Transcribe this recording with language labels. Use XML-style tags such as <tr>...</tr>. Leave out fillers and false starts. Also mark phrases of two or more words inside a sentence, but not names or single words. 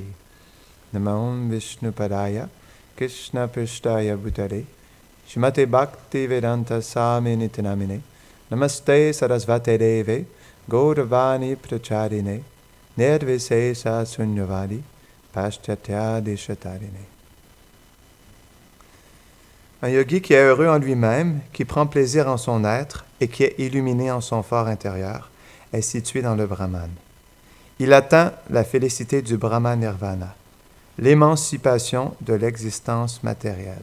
<sa>Namah Vishnu Padaya Krishna Prishtaya Bhutare Shrimate Bhakti Vedanta Swami Nitinamine Namaste Sarasvate Deve Gauravani Pracharine Nirvisesa Sunyavadi Paschatya Deshatarine.</sa> <fr>Un yogi qui est heureux en lui-même, qui prend plaisir en son être et qui est illuminé en son fort intérieur, est situé dans le Brahman. Il atteint la félicité du</fr> <sa>Brahma Nirvana,</sa> <fr>l'émancipation de l'existence matérielle.</fr>